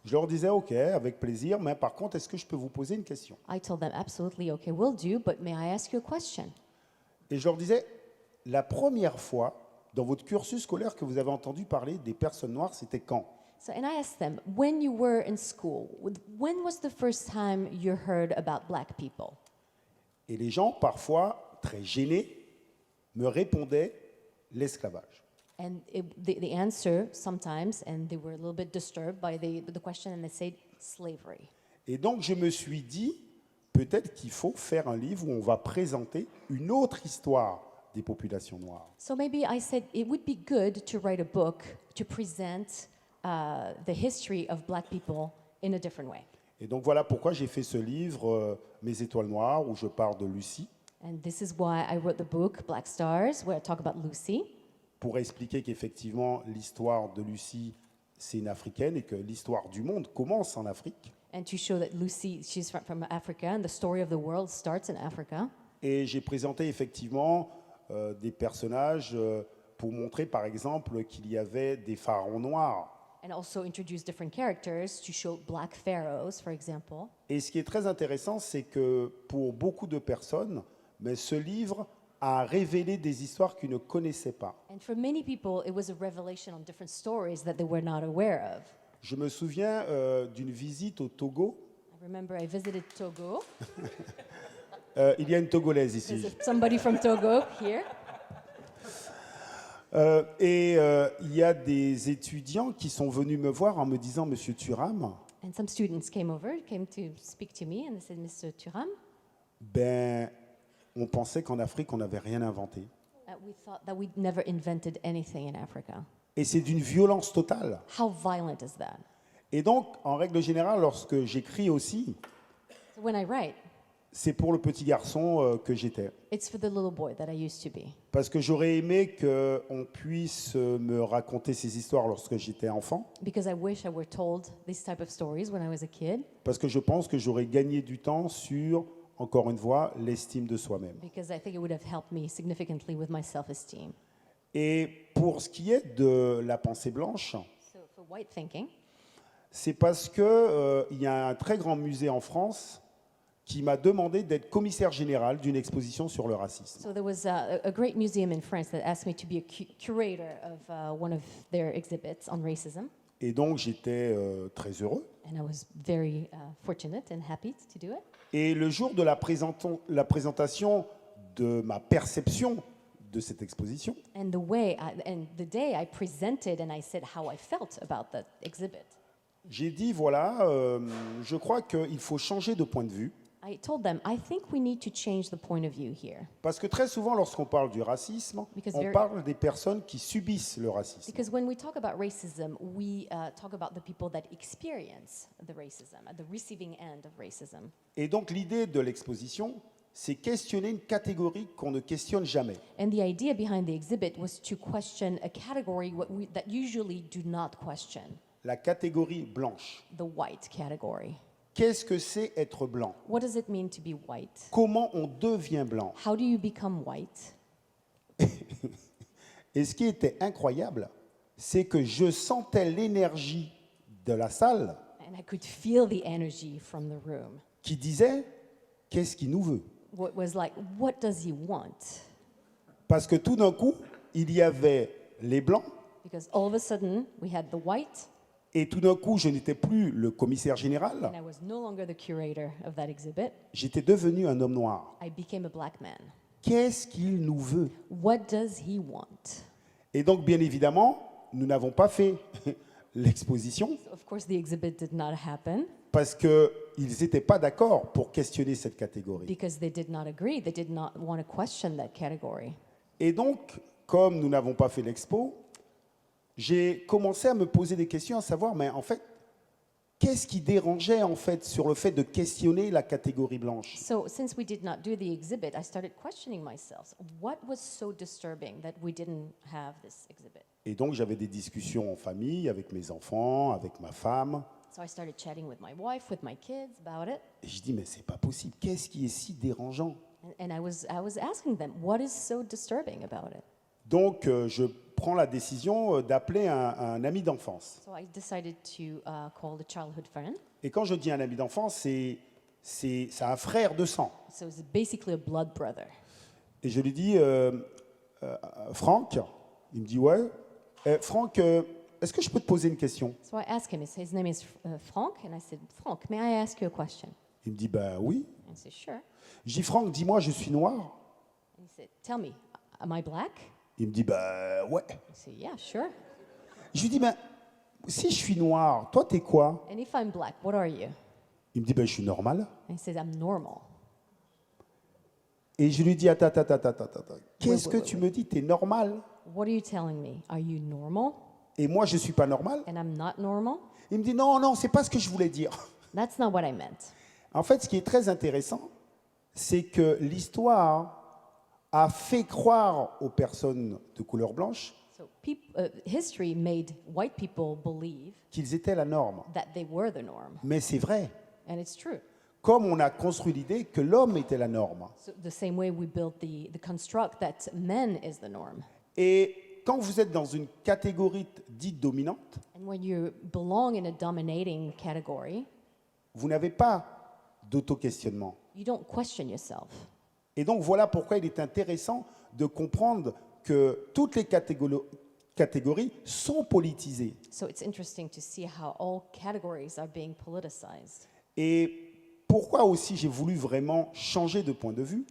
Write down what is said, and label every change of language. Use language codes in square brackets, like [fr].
[fr] je leur disais OK, avec plaisir, mais par contre, est-ce que je peux vous poser une question? [en] I told them, absolutely, okay, will do, but may I ask you a question? [fr] Et je leur disais, la première fois dans votre cursus scolaire que vous avez entendu parler des personnes noires, c'était quand? [en] So, and I asked them, when you were in school, when was the first time you heard about black people? [fr] Et les gens, parfois très gênés, me répondaient l'esclavage. [en] And the answer sometimes, and they were a little bit disturbed by the question, and they said slavery. [fr] Et donc je me suis dit, peut-être qu'il faut faire un livre où on va présenter une autre histoire des populations noires. [en] So maybe I said it would be good to write a book to present the history of black people in a different way. [fr] Et donc voilà pourquoi j'ai fait ce livre, Mes étoiles noires, où je parle de Lucie, [en] And this is why I wrote the book Black Stars, where I talk about Lucy, [fr] pour expliquer qu'effectivement l'histoire de Lucie, c'est une Africaine et que l'histoire du monde commence en Afrique. [en] and to show that Lucy, she's from Africa, and the story of the world starts in Africa. [fr] Et j'ai présenté effectivement des personnages pour montrer par exemple qu'il y avait des pharaons noirs. [en] And also introduce different characters to show black pharaohs, for example. [fr] Et ce qui est très intéressant, c'est que pour beaucoup de personnes, mais ce livre a révélé des histoires qu'ils ne connaissaient pas. [en] And for many people, it was a revelation on different stories that they were not aware of. [fr] Je me souviens d'une visite au Togo. [en] I remember I visited Togo. [fr] Il y a une Togolaise ici. [en] There's somebody from Togo here. [fr] Il y a des étudiants qui sont venus me voir en me disant, Monsieur Thuram, [en] And some students came to speak to me, and they said, Mr. Thuram, [fr] ben, on pensait qu'en Afrique, on n'avait rien inventé. [en] we thought that we'd never invented anything in Africa. [fr] Et c'est d'une violence totale. [en] How violent is that? [fr] Et donc, en règle générale, lorsque j'écris aussi, [en] So when I write, [fr] c'est pour le petit garçon que j'étais. [en] it's for the little boy that I used to be. [fr] Parce que j'aurais aimé qu'on puisse me raconter ces histoires lorsque j'étais enfant. [en] Because I wish I were told these type of stories when I was a kid. [fr] Parce que je pense que j'aurais gagné du temps sur, encore une fois, l'estime de soi-même. [en] Because I think it would have helped me significantly with my self-esteem. [fr] Et pour ce qui est de la pensée blanche, [en] So for white thinking, [fr] c'est parce que il y a un très grand musée en France qui m'a demandé d'être commissaire général d'une exposition sur le racisme. [en] so there was a great museum in France that asked me to be a curator of one of their exhibits on racism. [fr] Et donc j'étais très heureux. [en] And I was very fortunate and happy to do it. [fr] Et le jour de la présentation de ma perception de cette exposition, [en] And the day I presented and I said how I felt about that exhibit, [fr] j'ai dit, voilà, je crois qu'il faut changer de point de vue. [en] I told them, I think we need to change the point of view here. [fr] Parce que très souvent, lorsqu'on parle du racisme, [en] Because [fr] on [en] very- [fr] parle des personnes qui subissent le racisme. [en] Because when we talk about racism, we talk about the people that experience the racism, at the receiving end of racism. [fr] Et donc l'idée de l'exposition, c'est questionner une catégorie qu'on ne questionne jamais. [en] And the idea behind the exhibit was to question a category that usually do not question, [fr] La catégorie blanche. [en] the white category. [fr] Qu'est-ce que c'est être blanc? [en] What does it mean to be white? [fr] Comment on devient blanc? [en] How do you become white? [fr] Et ce qui était incroyable, c'est que je sentais l'énergie de la salle [en] And I could feel the energy from the room. [fr] qui disait « Qu'est-ce qu'il nous veut ?» [en] What was like, what does he want? [fr] Parce que tout d'un coup, il y avait les blancs, [en] Because all of a sudden, we had the white, [fr] et tout d'un coup, je n'étais plus le commissaire général, [en] and I was no longer the curator of that exhibit. [fr] j'étais devenu un homme noir. [en] I became a black man. [fr] Qu'est-ce qu'il nous veut? [en] What does he want? [fr] Et donc, bien évidemment, nous n'avons pas fait l'exposition [en] So of course, the exhibit did not happen [fr] parce qu'ils n'étaient pas d'accord pour questionner cette catégorie. [en] because they did not agree. They did not want to question that category. [fr] Et donc, comme nous n'avons pas fait l'expo, j'ai commencé à me poser des questions, à savoir, mais en fait, qu'est-ce qui dérangeait en fait sur le fait de questionner la catégorie blanche? [en] So since we did not do the exhibit, I started questioning myself. What was so disturbing that we didn't have this exhibit? [fr] Et donc, j'avais des discussions en famille, avec mes enfants, avec ma femme. [en] So I started chatting with my wife, with my kids about it. [fr] Et je dis, mais c'est pas possible, qu'est-ce qui est si dérangeant? [en] And I was asking them, what is so disturbing about it? [fr] Donc, je prends la décision d'appeler un ami d'enfance. [en] So I decided to call a childhood friend. [fr] Et quand je dis un ami d'enfance, c'est un frère de sang. [en] So it's basically a blood brother. [fr] Et je lui dis, Franck, il me dit, ouais. Franck, est-ce que je peux te poser une question? [en] So I asked him, his name is Frank, and I said, Frank, may I ask you a question? [fr] Il me dit, bah oui. [en] And he said, sure. [fr] Je dis, Franck, dis-moi, je suis noir? [en] And he said, tell me, am I black? [fr] Il me dit, bah ouais. [en] I said, yeah, sure. [fr] Je lui dis, ben, si je suis noir, toi, t'es quoi? [en] And if I'm black, what are you? [fr] Il me dit, ben, je suis normal. [en] And he says, I'm normal. [fr] Et je lui dis, attends. Qu'est-ce que [en] wait, [fr] tu me dis? T'es normal? [en] What are you telling me? Are you normal? [fr] Et moi, je suis pas normal? [en] And I'm not normal? [fr] Il me dit, non, c'est pas ce que je voulais dire. [en] That's not what I meant. [fr] En fait, ce qui est très intéressant, c'est que l'histoire a fait croire aux personnes de couleur blanche [en] So history made white people believe [fr] qu'ils étaient la norme. [en] that they were the norm. [fr] Mais c'est vrai. [en] And it's true. [fr] Comme on a construit l'idée que l'homme était la norme. [en] So the same way we built the construct that men is the norm. [fr] Et quand vous êtes dans une catégorie dite dominante, [en] And when you belong in a dominating category, [fr] vous n'avez pas d'auto-questionnement. [en] you don't question yourself. [fr] Et donc voilà pourquoi il est intéressant de comprendre que toutes les catégories sont politisées. [en] So it's interesting to see how all categories are being politicized. [fr] Et pourquoi aussi j'ai voulu vraiment changer de point de vue?